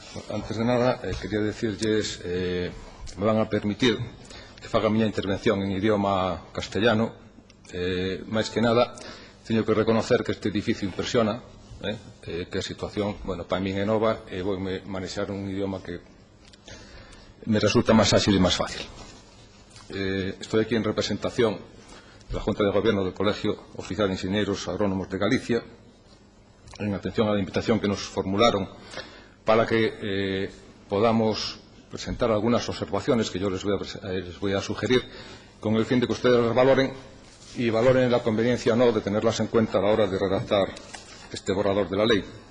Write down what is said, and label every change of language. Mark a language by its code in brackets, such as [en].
[gl] Antes de nada, quería decirlles me van a permitir que faga a miña intervención en idioma castellano. Máis que nada, teño que reconocer que este edificio impresiona, que a situación, para min é nova e vou manexar un idioma que me resulta máis áxil e máis fácil. [es] Estoy aquí en representación da Junta de Gobierno del Colegio Oficial de Enxeñeiros Agrónomos de Galicia, en atención á invitación que nos formularon para que podamos presentar algunas observaciones que yo les voy a sugerir con el fin de que ustedes las valoren y valoren la conveniencia o no de tenerlas en cuenta a la hora de redactar este borrador de la ley.